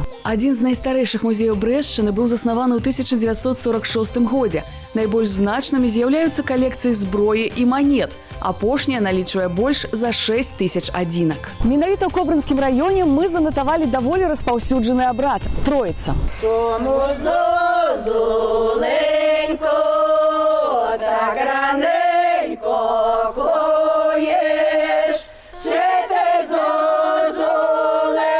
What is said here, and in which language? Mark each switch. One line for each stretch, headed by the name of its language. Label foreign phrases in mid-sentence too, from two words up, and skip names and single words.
Belarusian: Адзін з найстарэйшых музеяў Брэстчыны быў заснаваны ў 1946 годзе. Найбольш значнымі з'яўляюцца калекцыі зброі і манет. Апошняя налічвае больш за 6 тысяч адзінак. Менавіта ў Кобрынскім раёне мы занатавалі даволі распаўсюджаны абрад – Троіца.
Ukrainian: Чому зозуленько, так раненько клоєш, чи ти зозуленько